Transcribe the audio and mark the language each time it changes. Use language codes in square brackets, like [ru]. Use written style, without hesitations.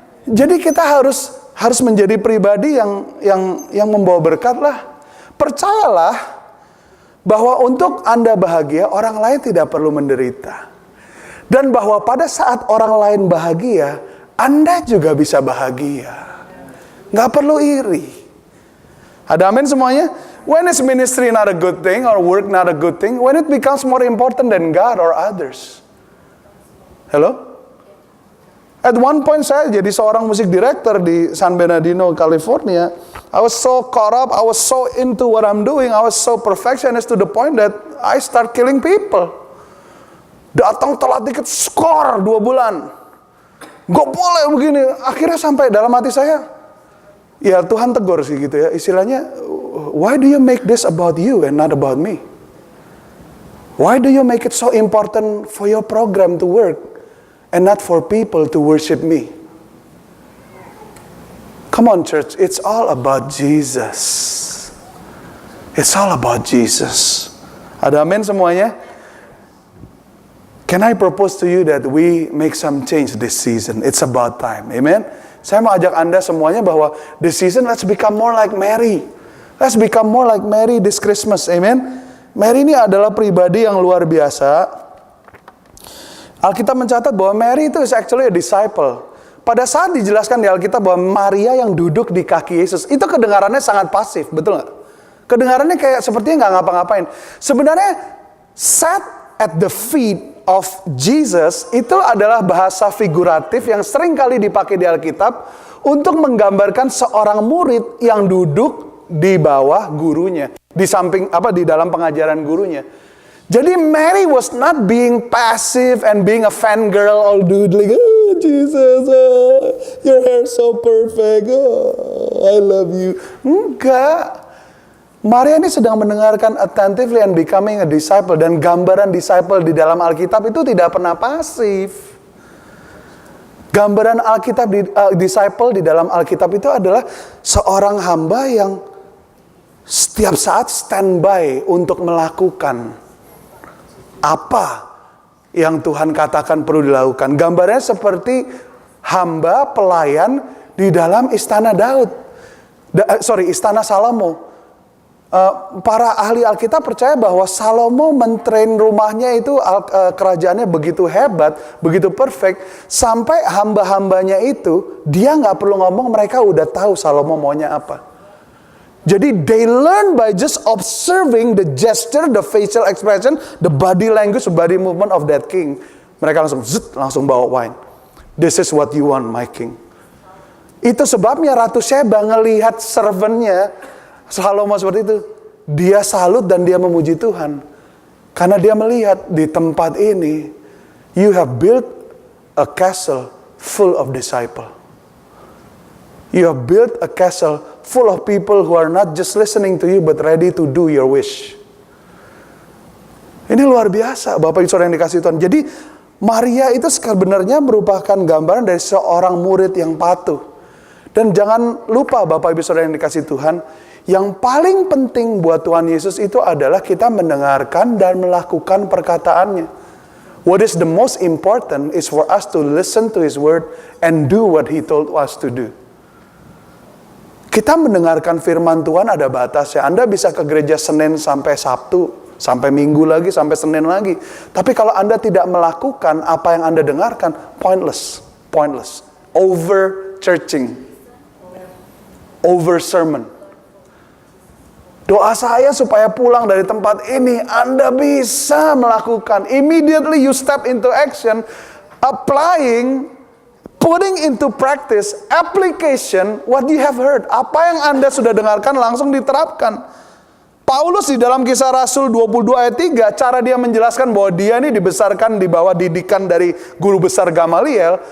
[id] Jadi kita harus menjadi pribadi yang membawa berkat lah. Percayalah bahwa untuk Anda bahagia, orang lain tidak perlu menderita. Dan bahwa pada saat orang lain bahagia, Anda juga bisa bahagia. Nggak perlu iri. Ada amin semuanya? [en] When is ministry not a good thing or work not a good thing? When it becomes more important than God or others. Hello? At one point [id] saya jadi seorang musik director di San Bernardino, California. [en] I was so caught up, I was so into what I'm doing, I was so perfectionist to the point that I start killing people. [id] Datang telat dikit, skor 2 bulan. Gak boleh begini. Akhirnya sampai dalam hati saya, ya Tuhan tegur sih gitu ya. Istilahnya, [en] why do you make this about you and not about me? Why do you make it so important for your program to work and not for people to worship me? Come on church, it's all about Jesus. It's all about Jesus. [id] Ada amin semuanya? [en] Can I propose to you that we make some change this season? It's about time. Amen? [id] Saya mau ajak Anda semuanya bahwa [en] this season let's become more like Mary. Let's become more like Mary this Christmas. Amen? [id] Mary ini adalah pribadi yang luar biasa. Alkitab mencatat bahwa Mary itu [en] is actually a disciple. [id] Pada saat dijelaskan di Alkitab bahwa Maria yang duduk di kaki Yesus, itu kedengarannya sangat pasif, betul nggak? Kedengarannya kayak sepertinya nggak ngapa-ngapain. Sebenarnya [en] sat at the feet of Jesus [id] itu adalah bahasa figuratif yang sering kali dipakai di Alkitab untuk menggambarkan seorang murid yang duduk di bawah gurunya, di samping di dalam pengajaran gurunya. Jadi [en] Mary was not being passive and being a fangirl all dude like, oh Jesus, your hair so perfect, I love you. [id] Enggak. Maria ini sedang mendengarkan [en] attentively and becoming a disciple. [id] Dan gambaran disciple di dalam Alkitab itu tidak pernah pasif. Gambaran Alkitab disciple di dalam Alkitab itu adalah seorang hamba yang setiap saat standby untuk melakukan apa yang Tuhan katakan perlu dilakukan. Gambarnya seperti hamba pelayan di dalam istana Daud. Istana Salomo. Para ahli Alkitab percaya bahwa Salomo mentrain rumahnya itu, kerajaannya begitu hebat, begitu perfect, sampai hamba-hambanya itu dia nggak perlu ngomong, mereka udah tahu Salomo maunya apa. Jadi [en] they learn by just observing the gesture, the facial expression, the body language, the body movement of that king. [id] Mereka langsung bawa wine. [en] This is what you want, my king. [id] Itu sebabnya Ratu Sheba ngelihat servantnya Salomo seperti itu. Dia salut dan dia memuji Tuhan. Karena dia melihat di tempat ini, [en] you have built a castle full of disciples. You have built a castle full of people who are not just listening to you, but ready to do your wish. [id] Ini luar biasa, Bapak Ibu Saudara yang dikasihi Tuhan. Jadi, Maria itu sebenarnya merupakan gambaran dari seorang murid yang patuh. Dan jangan lupa, Bapak Ibu Saudara yang dikasihi Tuhan, yang paling penting buat Tuhan Yesus itu adalah kita mendengarkan dan melakukan perkataannya. [en] What is the most important is for us to listen to His word and do what He told us to do. [id] Kita mendengarkan firman Tuhan ada batasnya. Anda bisa ke gereja Senin sampai Sabtu, sampai Minggu lagi, sampai Senin lagi. Tapi kalau Anda tidak melakukan apa yang Anda dengarkan, pointless. [en] Over churching. Over sermon. [id] Doa saya supaya pulang dari tempat ini, Anda bisa melakukan. [en] Immediately you step into action, applying, putting into practice, application, what you have heard. [id] Apa yang Anda sudah dengarkan langsung diterapkan. Paulus di dalam Kisah Rasul 22 ayat 3, cara dia menjelaskan bahwa dia ini dibesarkan di bawah didikan dari guru besar Gamaliel.